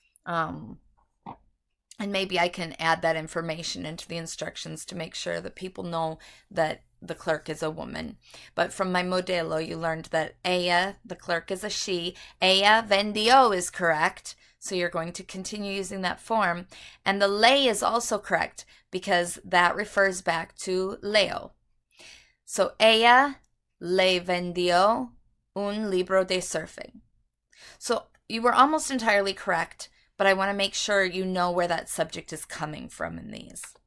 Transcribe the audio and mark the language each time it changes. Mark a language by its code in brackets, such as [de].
[en] And maybe I can add that information into the instructions to make sure that people know that the clerk is a woman. But from my modelo, you learned that ella, the clerk, is a she. [es] Ella vendió [en] is correct. So you're going to continue using that form. And the le is also correct because that refers back to Leo. So [es] ella le vendió un libro de surfing. [en] So you were almost entirely correct, but I want to make sure you know where that subject is coming from in these.